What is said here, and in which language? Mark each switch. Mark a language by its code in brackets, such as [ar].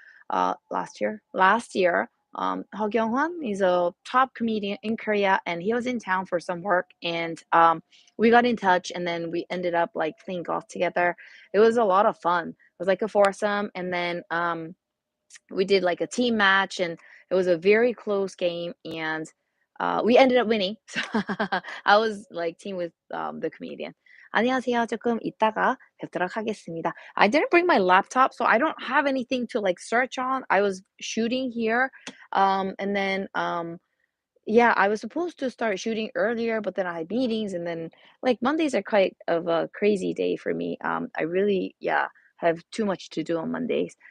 [en] Last year. Ho Kyung-hwan is a top comedian in Korea, and he was in town for some work, and we got in touch, and then we ended up like playing golf together. It was a lot of fun. It was like a foursome, and then we did like a team match, and it was a very close game, and we ended up winning. So I was like team with the comedian. [ko] 안녕하세요. 조금 이따가 뵙도록 하겠습니다. [en] I didn't bring my laptop, so I don't have anything to like search on. I was shooting here, and then yeah, I was supposed to start shooting earlier, but then I had meetings, and then like Mondays are quite of a crazy day for me. I really, yeah, have too much to do on Mondays.